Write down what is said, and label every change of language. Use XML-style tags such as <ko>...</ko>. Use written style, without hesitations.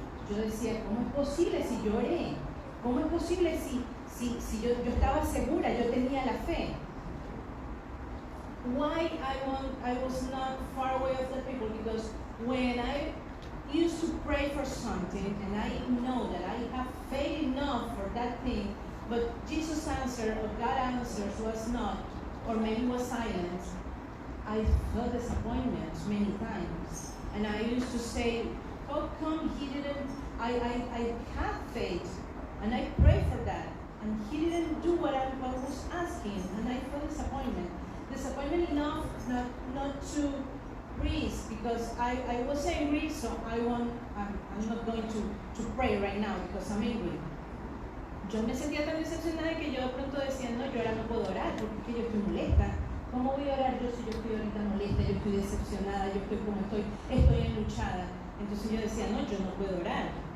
<es>Yo decía, ¿cómo es posible si yo oré? ¿Cómo es posible si yo estaba segura, yo tenía la fe?</es> <en>Why I was not far away of the people? Because when I used to pray for something and I know that I have faith enough for that thing, but Jesus' answer or God answers was not, or maybe was silent, I felt disappointment many times. And I used to say, how come he didn't, I had faith and I prayed for that and he didn't do what I was asking, and I felt disappointment. Disappointment enough not to breathe because I was angry, so I'm not going to pray right now because I'm angry.</en> <es>Yo me sentía tan decepcionada que yo de pronto decía, no, yo ahora no puedo orar porque yo estoy molesta. ¿Cómo voy a orar yo si yo estoy ahorita molesta, yo estoy decepcionada, yo estoy como estoy enluchada? Entonces yo decía, no, yo no puedo orar.</es>